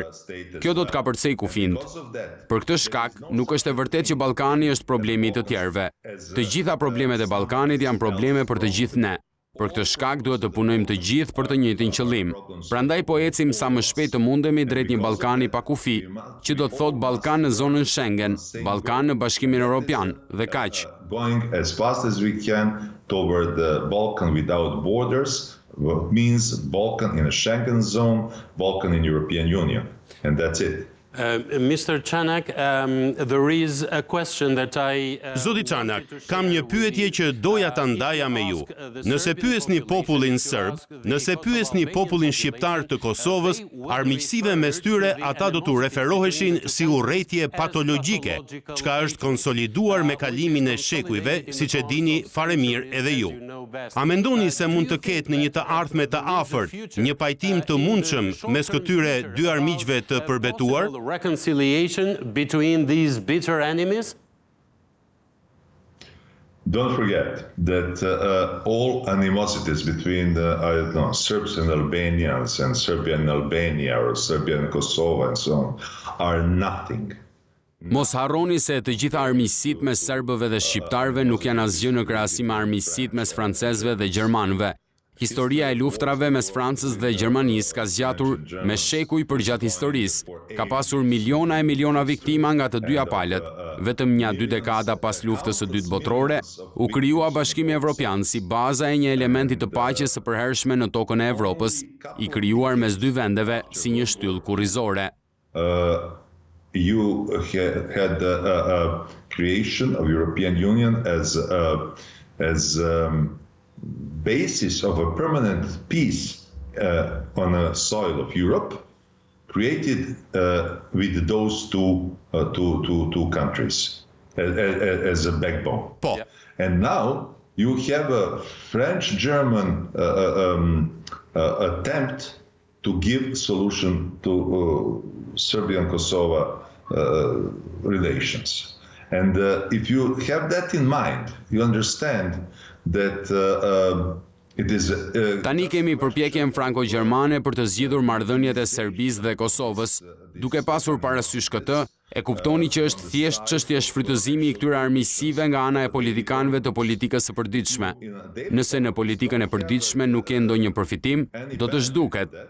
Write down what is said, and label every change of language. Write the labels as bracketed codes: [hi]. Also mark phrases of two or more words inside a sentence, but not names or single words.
[sq] Kjo do të kapërcej kufind. Për këtë shkak, nuk është e vërtetë që Ballkani është problemi I të tjerëve. Të gjitha problemet e Ballkanit janë probleme për të gjithë ne. Për këtë shkak duhet të punojmë të gjithë për të njëjtin qëllim. Prandaj po ecim sa më shpejt të mundemi drejt një Ballkani pa kufi, që do të thotë Ballkan në zonën Schengen, Ballkan në Bashkimin Evropian dhe kaq. [en] Going as fast as we can toward the Balkan without borders means Balkan in a Schengen zone, Balkan in European Union, and that's it. Mr. Çanak, there is a question that [sq] Zoti Çanak, kam një pyetje që doja ta ndaja me ju. Nëse pyesni popullin serb, nëse pyesni popullin shqiptar të Kosovës, armiqësive mes tyre ata do t'u referoheshin si urrëtie patologjike, çka është konsoliduar me kalimin e shekujve, siç e dini fare mirë edhe ju. A mendoni se mund të ketë në një të ardhme të afërt një pajtim të mundshëm mes këtyre dy armiqve të përbetuar? [en] Reconciliation between these bitter enemies? Don't forget that all animosities between Serbs and Albanians and Serbia and Albania or Serbia and Kosovo and so on are nothing. [sq] Mos harroni se të gjitha armiqësitë mes serbëve dhe shqiptarëve nuk janë asgjë në krahasim me armiqësitë mes francezëve dhe gjermanëve. Historia e luftrave mes Francës dhe Gjermanisë ka zgjatur me shekuj përgjatë historisë. Ka pasur miliona e miliona viktima nga të dyja palët. Vetëm një 2 dekada pas luftës së dytë botërore, u krijua Bashkimi Evropian si baza e një elementi të paqes së përhershme në tokën e Evropës, I krijuar mes dy vendeve si një shtyllë kurrizore. [en] You had the creation of European Union as basis of a permanent peace on the soil of Europe, created with those two countries as a backbone. [sq] Po. [en] And now you have a French-German attempt to give solution to Serbian-Kosovo relations. And if you have that in mind, you understand that it is [sq] Tani kemi përpjekjen franko-gjermane për të zgjidhur marrëdhëniet e Serbisë dhe Kosovës. Duke pasur parasysh këtë, e kuptoni që është thjesht çështje shfrytëzimi I këtyre armiqësive nga ana e politikanëve të politikës së përditshme. Nëse në politikën e përditshme nuk ke ndonjë përfitim, do të zhduket.